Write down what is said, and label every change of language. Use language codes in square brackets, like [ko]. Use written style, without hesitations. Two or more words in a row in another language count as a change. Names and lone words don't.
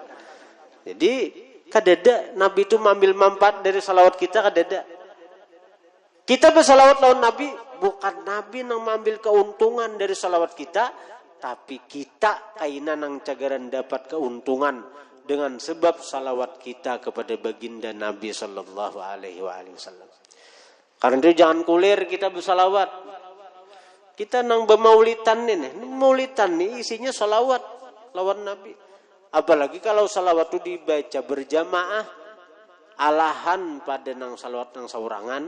[bjn] Jadi kadada Nabi itu mengambil manfaat dari salawat kita, kadada. Kita bersalawat lawan Nabi, bukan Nabi yang mengambil keuntungan dari salawat kita, tapi kita kainan yang cagaran dapat keuntungan dengan sebab salawat kita kepada baginda Nabi [ar] sallallahu alaihi wasallam. [bjn] Karena itu jangan kulir kita bersalawat. Kita nang bermaulidan ini, maulidan nih isinya salawat lawan Nabi. Apalagi kalau salawat itu dibaca berjamaah, alahan pada nang salawat nang saurangan.